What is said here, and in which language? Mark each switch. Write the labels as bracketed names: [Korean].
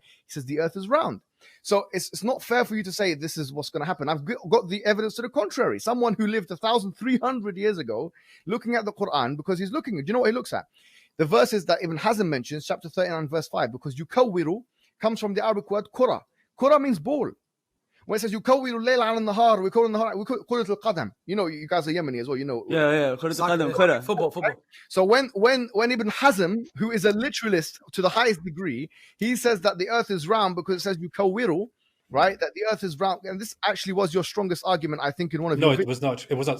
[English] He says the earth is round. So it's not fair for you to say this is what's going to happen. I've got the evidence to the contrary. Someone who lived 1,300 years ago, looking at the Quran, because he's looking, do you know what he looks at? The verses that Ibn Hazm mentions, chapter 39, verse 5, because yukawwiru, comes from the Arabic word kura. Kura means ball. When it says [Arabic] يكور الليل على النهار ويكور النهار كرة القدم. [English] You know, you guys are Yemeni as well. You know. Yeah. Football. So when Ibn Hazm, who is a literalist to the highest degree, he says that the earth is round because it says yukawiru, right? That the earth is round, and this actually was your strongest argument, I think, in one of your videos. No, it was not. It was not.